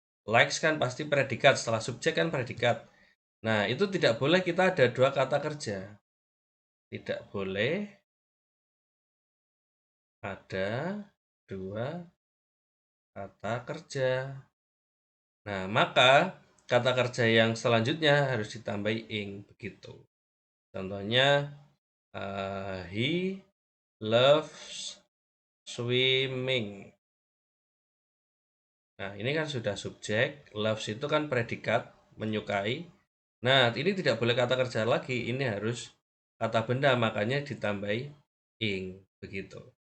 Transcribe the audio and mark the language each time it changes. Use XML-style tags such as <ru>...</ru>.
<id>Likes kan pasti predikat. Setelah subjek kan predikat. Nah, itu tidak boleh kita ada dua kata kerja. Tidak boleh ada dua kata kerja. Nah, maka kata kerja yang selanjutnya harus ditambahi ing begitu. Contohnya</id> <en>he loves swimming.</en> <id>Nah, ini kan sudah subjek, loves itu kan predikat, menyukai. Nah, ini tidak boleh kata kerja lagi, ini harus kata benda, makanya ditambahi ing begitu.</id>